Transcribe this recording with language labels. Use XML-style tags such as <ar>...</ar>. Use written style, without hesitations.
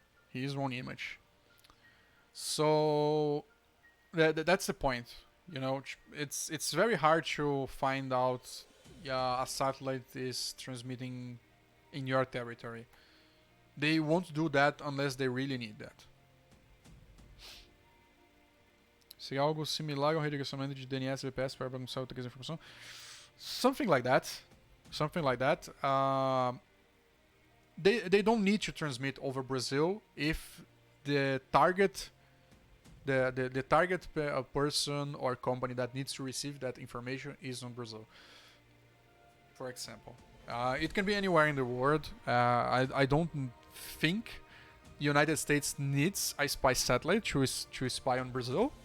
<en>Here's one image. So that's the point. You know, it's very hard to find out a satellite is transmitting in your territory. They won't do that unless they really need that.</en> <pt>Se algo similar ao redirecionamento de DNS VPS para bagunçar outra informação.</pt> <en>Something like that. Something like that. They don't need to transmit over Brazil if the target the target person or company that needs to receive that information is on Brazil. For example, it can be anywhere in the world. I don't think the United States needs a spy satellite to spy on Brazil.</en>